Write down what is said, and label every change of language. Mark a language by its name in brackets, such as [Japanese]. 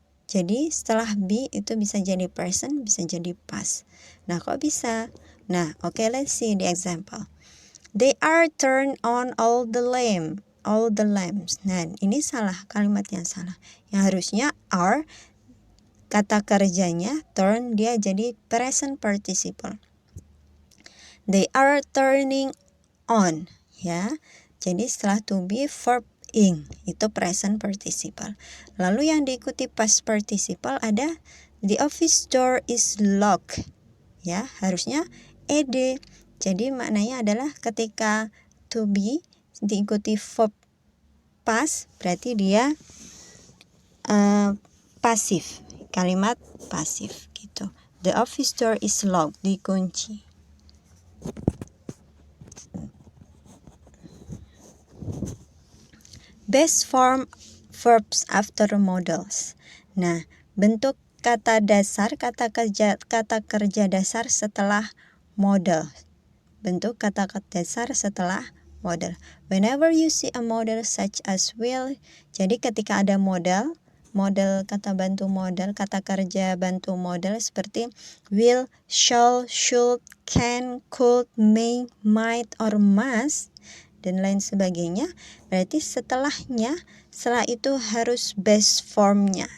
[Indonesian] Jadi setelah be itu bisa jadi present, bisa jadi past. Nah, kok bisa? [English] Nah, okay, let's see the example. They are turned on all the lamps. [Indonesian] Nah, ini salah, kalimat yang salah. Yang harusnya are, kata kerjanya turn, dia jadi present participle. [English] They are turning on, [Indonesian] ya. Jadi setelah to be, verb ing, itu present participle. Lalu yang diikuti past participle ada [English] the office door is locked, [Indonesian] ya. Harusnya ed. Jadi maknanya adalah ketika to be diikuti verb past, berarti dia pasif, kalimat pasif gitu. [English] The office door is locked, dikunci. Best form verbs after modals. [Indonesian] Nah, bentuk kata dasar, kata kerja dasar setelah modal. Bentuk kata dasar setelah modal. [English] Whenever you see a model such as will, [Indonesian] jadi ketika ada modal kata bantu modal, kata kerja bantu modal seperti will, shall, should, can, could, may, might, or must, dan lain sebagainya, berarti setelah itu harus base formnya.